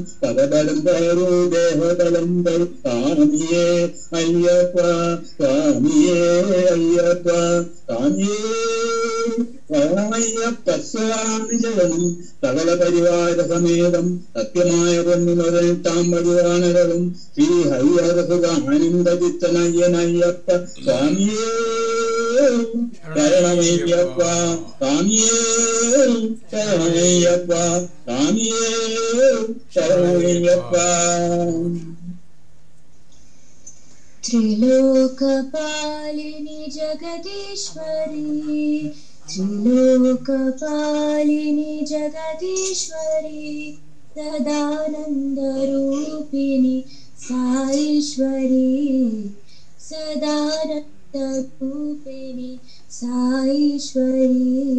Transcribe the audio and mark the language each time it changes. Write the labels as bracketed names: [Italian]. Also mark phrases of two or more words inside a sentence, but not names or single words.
[Malayalam] പദബലം തരൂ ദേഹബലം തരൂ സ്വാമിയേ അയ്യപ്പ സ്വാമിയേ അയ്യപ്പ സ്വാമിയേ അയ്യപ്പ സ്വാമി ശരണം സകല പരിവാര സമേതം സത്യമായ പൊന്നുമതാം വരുവാനകളും ശ്രീ ഹരിഹരസുഖാനന്ദചിത്തനയ്യനയ്യപ്പ സ്വാമിയേ ശരണമയ്യപ്പ സ്വാമിയേ ശരണമയ്യപ്പ സ്വാമിയേ ശരണമയ്യപ്പ. [Sanskrit] त्रिलोकपालिनी जगदीश्वरी त्रिलोकपालिनी जगदीश्वरी सदानन्दरूपिणी साईश्वरी सदानन्दरूपिणी साईश्वरी